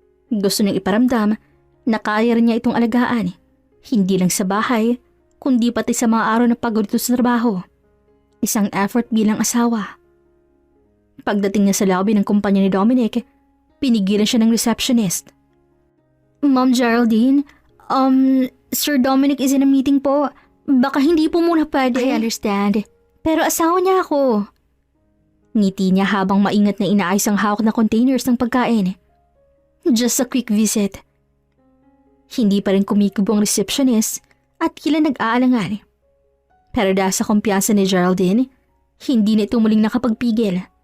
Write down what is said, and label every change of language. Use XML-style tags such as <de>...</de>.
<tl>Gusto niyang iparamdam na kaya rin niya itong alagaan. Hindi lang sa bahay, kundi pati sa mga araw na pagod ito sa trabaho. Isang effort bilang asawa. Pagdating niya sa lobby ng kumpanya ni Dominic, pinigilan siya ng receptionist.</tl> <en>Ma'am Geraldine, Sir Dominic is in a meeting po.</en> <tl>Baka hindi po muna pwede.</tl> <en>I understand.</en> <tl>Pero asawa niya ako. Ngiti niya habang maingat na inaayos ang hawak na containers ng pagkain.</tl> <en>Just a quick visit.</en> <tl>Hindi pa rin kumikibo ang receptionist at tila nag-aalangan. Pero dahil sa kumpiyansa ni Geraldine, hindi na ito muling nakapagpigil.</tl>